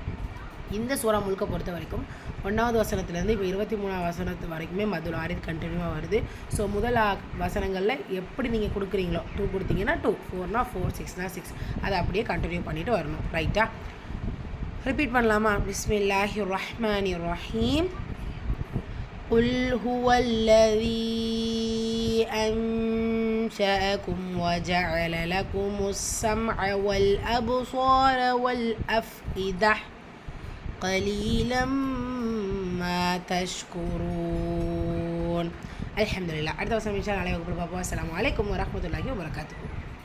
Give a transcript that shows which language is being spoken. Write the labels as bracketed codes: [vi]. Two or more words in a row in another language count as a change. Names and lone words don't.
[ta] இந்த சூறா முழுக்க பொறுத்த வரைக்கும் 1வது வசனத்துலேருந்து இப்போ 23வது வசனத்து வரைக்குமே [ar] مد العارض [ta] கண்டினியூவாக வருது. ஸோ முதல் வசனங்களில் எப்படி நீங்கள் கொடுக்குறீங்களோ 2 கொடுத்தீங்கன்னா 2, 4னா 4, 6னா 6 அதை அப்படியே கண்டினியூ பண்ணிட்டு வரணும். ரைட்டா? ரிப்பீட் பண்ணலாமா? [ar] بسم الله الرحمن الرحيم. قل هو الذي أنشأكم وجعل لكم السمع والأبصار والأفئدة قليلا ما تشكرون. الحمد لله. [ta] அடுத்த வருஷம் [ar] إن شاء الله [ta] பார்ப்போம். [ar] السلام عليكم ورحمة الله وبركاته.